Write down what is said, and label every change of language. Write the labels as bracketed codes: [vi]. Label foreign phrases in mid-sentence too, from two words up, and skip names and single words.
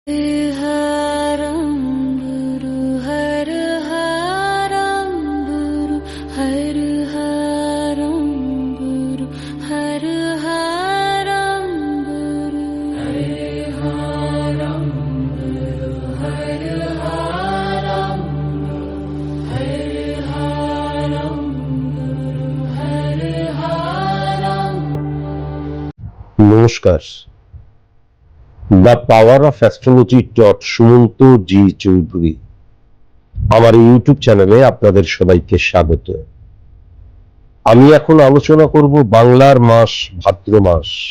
[sa] हरं गुरु हर हरं गुरु हर हरं गुरु हर हरं गुरु हर हरं गुरु हर हरं हर हरं गुरु हर हरं। [bn] নমস্কার। দ্য পাওয়ার অফ অ্যাস্ট্রোলজি সুমন্ত জি চৌধুরী আমার ইউটিউব চ্যানেলে আপনাদের সবাইকে স্বাগত। আমি এখন আলোচনা করব বাংলার মাস ভাদ্র মাস।